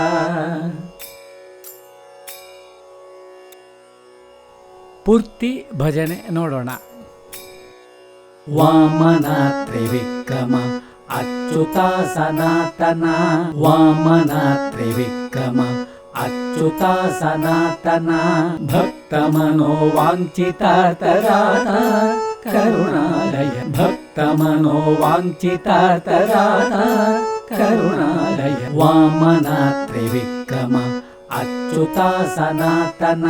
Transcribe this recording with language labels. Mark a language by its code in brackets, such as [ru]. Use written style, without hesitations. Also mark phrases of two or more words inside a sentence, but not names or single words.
[kn] ಪೂರ್ತಿ ಭಜನೆ ನೋಡೋಣ. [sa] ವಾಮನ ತ್ರಿವಿಕ್ರಮ ಅಚ್ಯುತ ಸನಾತನ. ವಾಮನ ತ್ರಿವಿಕ್ರಮ ಅಚ್ಯುತ ಸನಾತನ. ಭಕ್ತ ಮನೋವಾಂಛಿತಾರ್ಥರಾದ ಕರುಣಾಲಯ. ಭಕ್ತ ಮನೋವಾಂಛಿತಾರ್ಥರಾದ ಕರುಣಾಲಯ. ವಾಮನ ತ್ರಿವಿಕ್ರಮ ಅಚ್ಯುತ ಸನಾತನ.